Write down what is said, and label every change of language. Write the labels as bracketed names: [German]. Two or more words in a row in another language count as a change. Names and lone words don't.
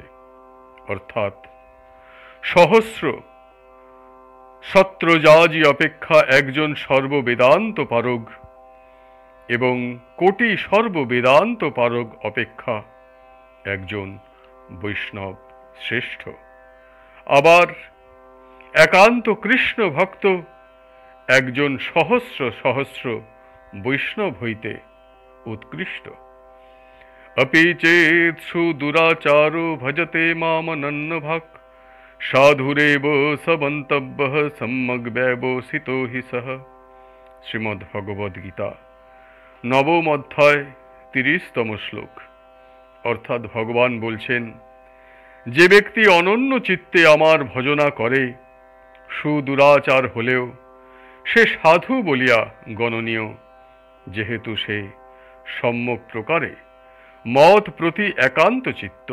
[Bangla] অর্থাৎ সহস্র সত্রজাজি অপেক্ষা একজন সর্ববেদান্ত পারগ এবং কোটি সর্ববেদান্ত পারগ অপেক্ষা একজন বৈষ্ণব শ্রেষ্ঠ। আবার একান্ত কৃষ্ণ ভক্ত একজন সহস্র সহস্র বৈষ্ণব হইতে উৎকৃষ্ট। [Sanskrit] अपि चेत् सुदुराचारो भजते मामनन्नभाक् साधुरेव समन्तव्यः सम्यग्व्यवसितो हि सः। [Bangla] শ্রীমদ্ ভগবদ গীতা নবম অধ্যায় 30তম শ্লোক। অর্থাৎ ভগবান বলছেন, যে ব্যক্তি অনন্য চিত্তে আমার ভজনা করে সুদুরাচার হলেও সে সাধু বলিয়া গণনীয়, যেহেতু সে সম্যক প্রকারে মত প্রতি একান্ত চিত্ত।